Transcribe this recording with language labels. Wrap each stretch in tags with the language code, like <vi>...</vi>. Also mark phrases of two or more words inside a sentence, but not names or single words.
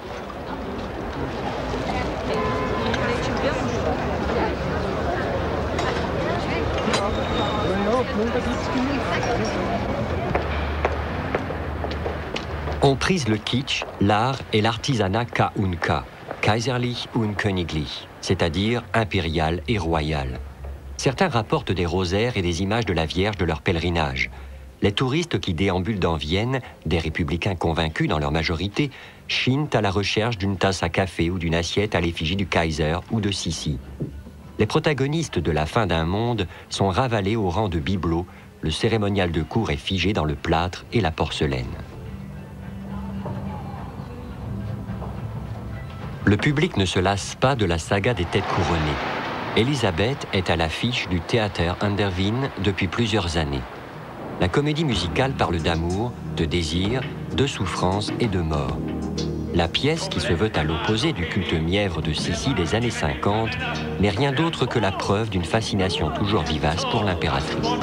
<fr>On prise le kitsch, l'art et l'artisanat</fr> <de>K und K, kaiserlich und königlich,</de> <fr>c'est-à-dire impérial et royal. Certains rapportent des rosaires et des images de la Vierge de leur pèlerinage. Les touristes qui déambulent dans Vienne, des républicains convaincus dans leur majorité, chinent à la recherche d'une tasse à café ou d'une assiette à l'effigie du Kaiser ou de Sissi. Les protagonistes de la fin d'un monde sont ravalés au rang de bibelots, le cérémonial de cour est figé dans le plâtre et la porcelaine. Le public ne se lasse pas de la saga des têtes couronnées. Elisabeth est à l'affiche du Theater an der Wien depuis plusieurs années. La comédie musicale parle d'amour, de désir, de souffrance et de mort. La pièce, qui se veut à l'opposé du culte mièvre de Sissi des années 50, n'est rien d'autre que la preuve d'une fascination toujours vivace pour l'impératrice.</fr>